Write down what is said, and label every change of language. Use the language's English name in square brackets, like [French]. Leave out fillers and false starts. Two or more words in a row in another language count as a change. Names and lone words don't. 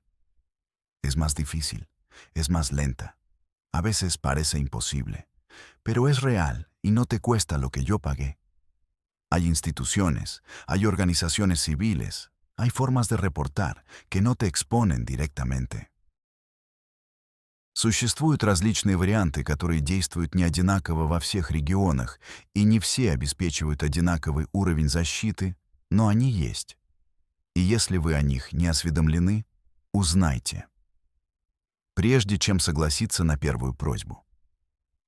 [Spanish] Es más difícil, es más lenta, a veces parece imposible, pero es real y no te cuesta lo que yo pagué. Hay instituciones, hay organizaciones civiles, hay formas de reportar que no te exponen directamente. [Russian] Существуют различные варианты, которые действуют не одинаково во всех регионах, и не все обеспечивают одинаковый уровень защиты, но они есть. И если вы о них не осведомлены, узнайте, прежде чем согласиться на первую просьбу.